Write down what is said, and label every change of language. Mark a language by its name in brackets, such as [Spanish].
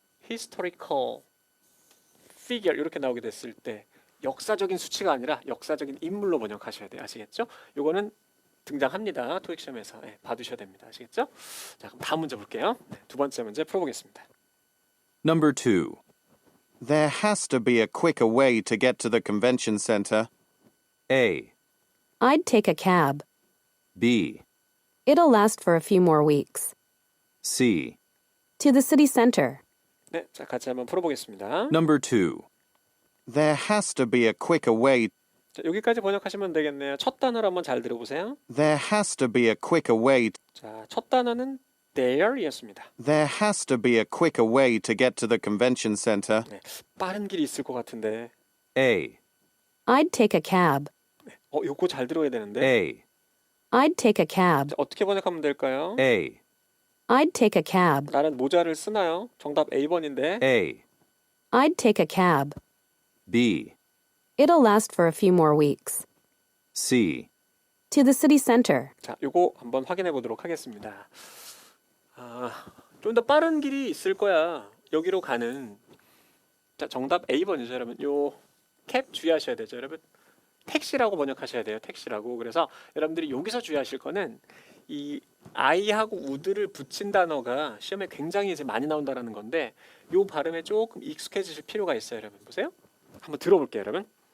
[English] historical figure [Korean] 이렇게 나오게 됐을 때 역사적인 수치가 아니라 역사적인 인물로 번역하셔야 돼요. 아시겠죠? 요거는 등장합니다. 토익 시험에서 봐두셔야 됩니다. 아시겠죠? 자, 그럼 다음 문제 볼게요. 네, 두 번째 문제 풀어보겠습니다. [English] Number 2. There has to be a quicker way to get to the convention center. A. I'd take a cab. B. It'll last for a few more weeks. C. To the city center. [Korean] 네, 자 같이 한번 풀어보겠습니다. [English] Number 2. There has to be a quicker way. [Korean] 자, 여기까지 번역하시면 되겠네요. 첫 단어를 한번 잘 들어보세요. [English] There has to be a quicker way. [Korean] 자, 첫 단어는 there이었습니다. [English] There has to be a quicker way to get to the convention center. [Korean] 네, 빠른 길이 있을 것 같은데. [English] A. I'd take a cab. [Korean] 요거 잘 들어야 되는데. [English] A. I'd take a cab. [Korean] 자, 어떻게 번역하면 될까요? [English] A. I'd take a cab. [Korean] 나는 모자를 쓰나요? 정답 A번인데. [English] A. I'd take a cab. B. It'll last for a few more weeks. C. To the city center. [Korean] 자, 요거 한번 확인해 보도록 하겠습니다. 좀 더 빠른 길이 있을 거야. 여기로 가는. 자, 정답 A번이죠, 여러분. 요 캡 주의하셔야 되죠, 여러분. 택시라고 번역하셔야 돼요. 택시라고. 그래서 여러분들이 여기서 주의하실 거는 이 I하고 would를 붙인 단어가 시험에 굉장히 이제 많이 나온다라는 건데 요 발음에 조금 익숙해지실 필요가 있어요, 여러분. 보세요. 한번 들어볼게요, 여러분.